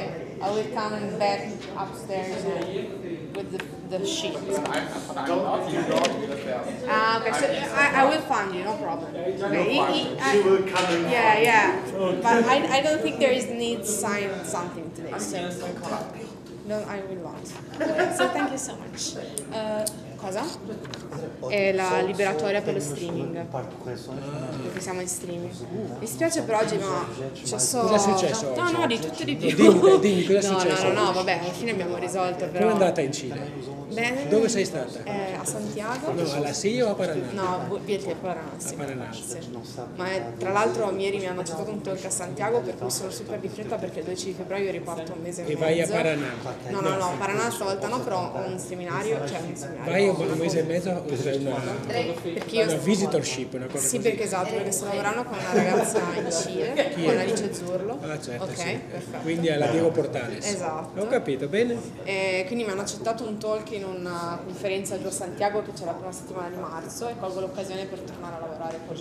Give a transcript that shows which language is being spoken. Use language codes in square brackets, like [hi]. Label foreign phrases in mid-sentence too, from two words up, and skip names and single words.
[en] I will come and back upstairs with the sheet. Okay, so I will find you, no problem. She will come in. Yeah. But I don't think there is need to sign something today. So no, I will not. So thank you so much. [it] Cosa? È la liberatoria per lo streaming. Perché siamo in streaming. Mi spiace per oggi, ma c'è solo. Cosa è successo oggi? No, di tutto di più. Dimmi cosa è successo No, oggi? vabbè, alla fine abbiamo risolto però. Come è andata in Cile? Bene. Dove sei stata? A Santiago. No, alla SIA o a Paraná? No, Viete Paraná. A Paraná. Sì. Ma tra l'altro ieri mi hanno accettato un talk a Santiago per cui sono super di fretta perché il 12 febbraio riparto un mese e E mezzo. vai a Paraná? No, Paraná stavolta no, però ho un seminario, cioè un seminario. Vai un mese e mezzo usa una visitorship, una cosa Sì, così. perché esatto, perché sto lavorando con una ragazza in Cile, Chi con è? Alice Zurlo. Ah certo, Ok, sì. perfetto. Quindi è la Diego Portales. Esatto. Ho capito, bene? E quindi mi hanno accettato un talk in una conferenza giù a Santiago che c'è la prima settimana di marzo e colgo l'occasione per tornare a lavorare con